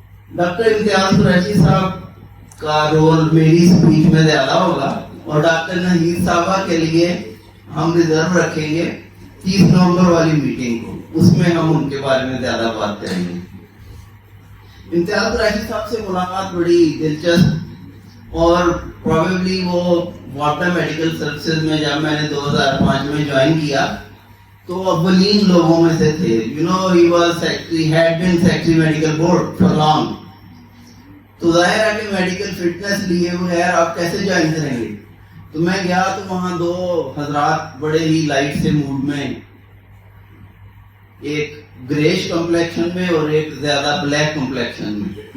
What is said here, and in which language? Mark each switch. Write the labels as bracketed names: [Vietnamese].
[Urdu] Doctor امتیاز قریشی صاحب کا role میری اسپیچ میں زیادہ ہوگا اور ڈاکٹر ناجید صاحبہ کے لیے ہم ریزرو رکھیں گے 30 نومبر والی میٹنگ کو، اس میں ہم ان کے بارے میں زیادہ بات کریں گے. امتیاز قریشی صاحب سے ملاقات بڑی دلچسپ، اور پروبیبلی وہ واٹر میڈیکل سروسز میں جب میں نے 2005 میں جوائن کیا تو اولین لوگوں میں سے تھے. [English] he was secretary, had been secretary medical board for long. [Urdu] تو ظاہر ہے کہ میڈیکل فٹنس لیے بغیر آپ کیسے جوائن کریں گے. تو میں گیا تو وہاں دو حضرات بڑے ہی لائٹ سے موڈ میں، ایک گریش کمپلیکشن میں اور ایک زیادہ بلیک کمپلیکشن میں.